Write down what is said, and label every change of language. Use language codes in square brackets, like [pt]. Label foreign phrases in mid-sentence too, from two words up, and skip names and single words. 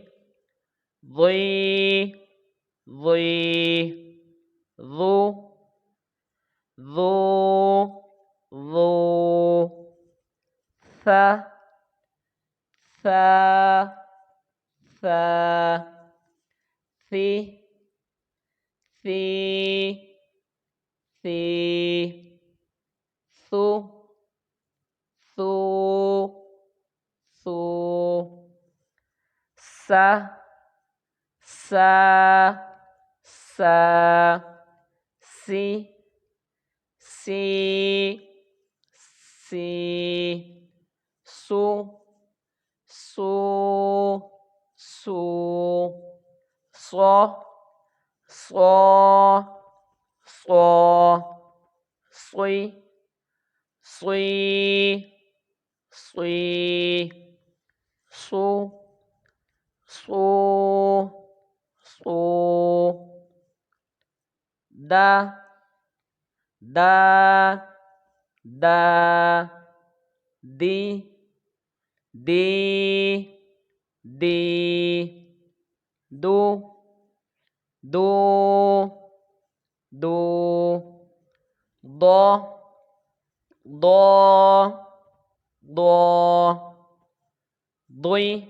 [ar] ضي ضي ذو ذو ذو ثا ثا ثا ثي ثي ثي ثو ثو ثو سا سا سا سي سي سي سو سو سو صا صا صا صي صي صي صو صو صو دا دا دا دي دي دي دو دو دو ضا ضا ضا ضي